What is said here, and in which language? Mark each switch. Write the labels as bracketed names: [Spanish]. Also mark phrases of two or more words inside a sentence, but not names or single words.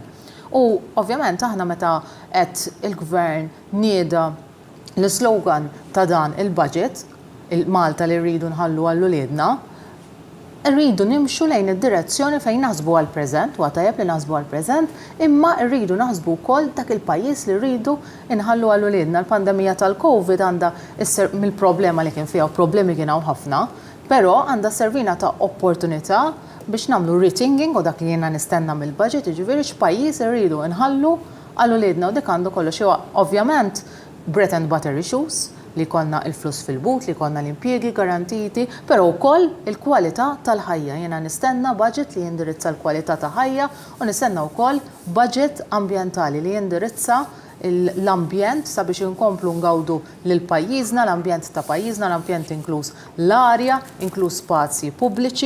[Maltese] U ovvjament aħna meta qed il-gvern nieda l-slogan ta' dan il-budget, il-Malta li rridu nħallu għall-uliedna, rridu nimxu lejn id-direzzjoni fejn naħsbu għall-preżent, u għatajab li naħsbu għall-preżent, imma rridu naħsbu wkoll dak il-pajjiż li rridu inħallu għall-uliedna. L-pandemija tal-Covid għandha mill-problema li kien fiha, problemi kien hawn ħafna, però għandha servina ta' opportunità biex nagħmlu rethinking u dak li jiena nistenna mill-budget, jiġifieri x'pajjiż irridu inħallu għall-uliedna u dik għandu kollox huwa ovvjament [English] bread and butter issues [Maltese] li konna il-flus fil-but, li konna l-impjiegi garantiti, però wkoll il-kwalità tal-ħajja. Jiena nistenna budget li jindirizza l-kwalità ta' ħajja u nistenna wkoll budget ambjentali li jindirizza l-ambjent sabiex inkomplu ngawdu lil pajjiżna, l-ambjent ta' pajjiżna, l-ambjent inkluż l-arja, inkluż spazji pubbliċi.